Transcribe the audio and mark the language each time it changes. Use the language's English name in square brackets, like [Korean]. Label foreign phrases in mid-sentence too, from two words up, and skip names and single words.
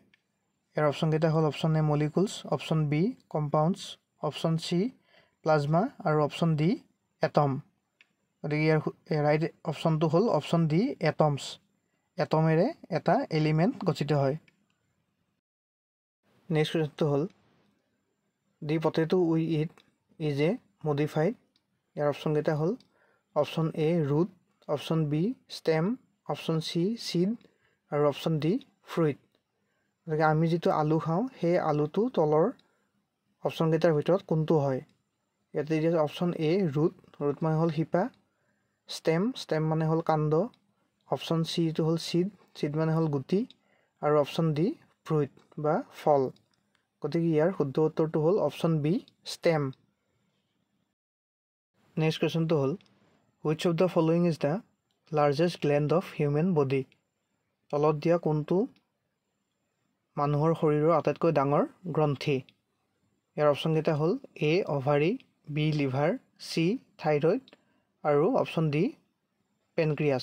[Assamese] ইয়াৰ অপশ্যনকেইটা হ'ল [English] option A molecules, option B compounds, option C plasma [Assamese] আৰু [English] option D atom. [Assamese] গতিকে ইয়াৰ ৰাইট অপশ্যনটো হ'ল [English] option D atoms. [Assamese] এটমেৰে এটা এলিমেণ্ট গঠিত হয়। [English] next question [Assamese] হ'ল [English] the potato we eat is a modified. [Assamese] ইয়াৰ অপশ্যনকেইটা হ'ল [English] option A root, option B stem, option C seed [Assamese] আৰু [English] option D fruit. [Assamese] গতিকে আমি যিটো আলু খাওঁ সেই আলুটো তলৰ অপশ্যনকেইটাৰ ভিতৰত কোনটো হয়। ইয়াতে দিয়া [English] option A root [Assamese] মানে হ'ল শিপা, ষ্টেম মানে হ'ল কাণ্ড, অপশ্যন চিটো হ'ল চিড মানে হ'ল গুটি আৰু [English] option D fruit [Assamese] বা ফল। গতিকে ইয়াৰ শুদ্ধ উত্তৰটো হ'ল [English] option B stem. next question হ'ল which of the following is the largest gland of human body. [Assamese] তলত দিয়া কোনটো মানুহৰ শৰীৰৰ আটাইতকৈ ডাঙৰ গ্ৰন্থি। ইয়াৰ অপশ্যনকেইটা হ'ল [English] A ovary, B liver, C thyroid [Assamese] আৰু [English] option D pancreas.